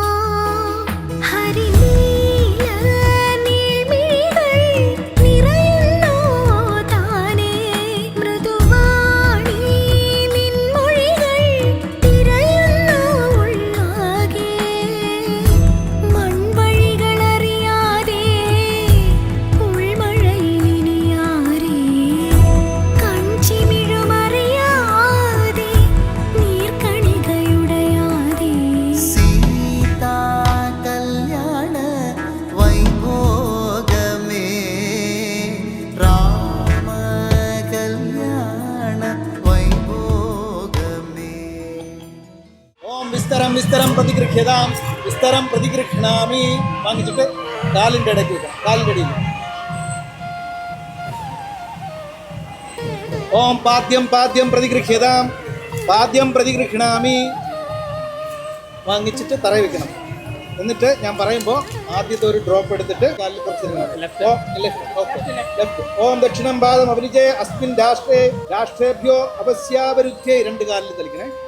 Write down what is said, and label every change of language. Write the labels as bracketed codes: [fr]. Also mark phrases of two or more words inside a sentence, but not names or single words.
[ml] ഹരിനീല നീൾമിഴികൾ നിറയുന്നോ താനേ മൃദുവാണി നിൻമൊഴികൾ തിരയുന്നോ ഉള്ളാകെ മൺവഴികളറിയാതെ ഉൾമഴയിലിനിയാരേ കൺചിമിഴുമറിയാതെ നീർക്കണികയുടയാതെ [te] సీతా కల్యాణ వైభోగమే రామ కల్యాణ వైభోగమే [sa] ഓം വിസ്തരം വിസ്തരം പ്രതിഗൃഹ്യതാം വിസ്തരം പ്രതിഗൃഹ്ണാമി [ml] വാങ്ങിച്ചിട്ട് കാലിൻ്റെ ഇടയ്ക്ക് വെക്കണം കാലിൻ്റെ അടിയിൽ [sa] ഓം പാദ്യം പാദ്യം പ്രതിഗൃഹ്യതാം പാദ്യം പ്രതിഗൃഹ്ണാമി [ml] വാങ്ങിച്ചിട്ട് തറയിൽ വെക്കണം എന്നിട്ട് ഞാൻ പറയുമ്പോൾ ആദ്യത്തെ ഒരു ഡ്രോപ്പ് എടുത്തിട്ട് കാലിൽ കുറച്ച് ലെഫ്റ്റ് [sa] ഓം ദക്ഷിണം പാദം അഭിനിജയ അസ്മിൻ രാഷ്ട്രേ രാഷ്ട്രേഭ്യോ അപസ്യാവരുദ്ധ്യേ [ml] രണ്ട് കാലിൽ തളിക്കണേ